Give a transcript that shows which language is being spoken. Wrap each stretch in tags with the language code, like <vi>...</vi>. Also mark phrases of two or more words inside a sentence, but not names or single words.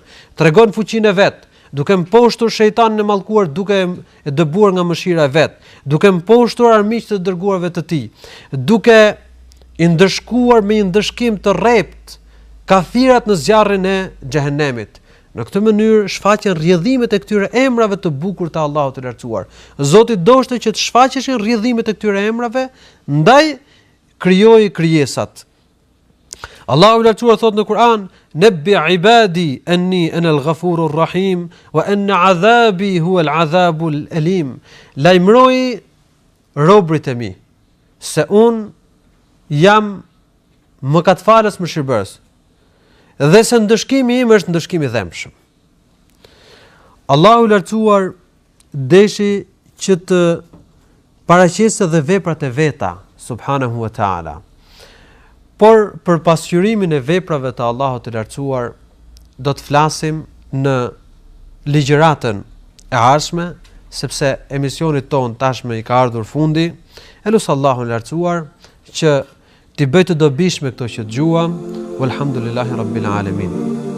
<sq>Tregon fuqinë e vet, duke mposhtur shejtanin e mallkuar, duke e dëbuar nga mëshira e vet, duke mposhtur armiqtë të dërguarve të tij, duke i ndëshkuar me një ndëshkim të rrept kafirat në zjarrin e xhehenemit. Në këtë mënyrë shfaqen rrjedhimet e këtyre emrave të bukur të Allahut të lartësuar. Zoti doshte që të shfaqeshin rrjedhimet e këtyre emrave, ndaj krijoi krijesat. Allahu i lartësuar thot në Kur'an:</sq> <ar>"نبئ عبادي أني أنا الغفور الرحيم وأن عذابي هو العذاب الأليم."</ar> <sq>Lajmëroi robrit e mi se un jam mëkatfalës mëshirbërës, dhe se ndëshkimi im është ndëshkim i dhëmshëm. Allahu i lartësuar deshi që të paraqesë dhe veprat e veta,</sq> <ar>سبحانه وتعالى.</ar> <sq>Por për pasqyrimin e veprave të Allahut të lartësuar do të flasim në ligjëratën e ardhshme, sepse emisioni ton tashmë i ka ardhur fundi. Elus Allahun lartësuar që t'i bëj të dobishme këto që dëgjuam.</sq> <ar>والحمد لله رب العالمين.</ar>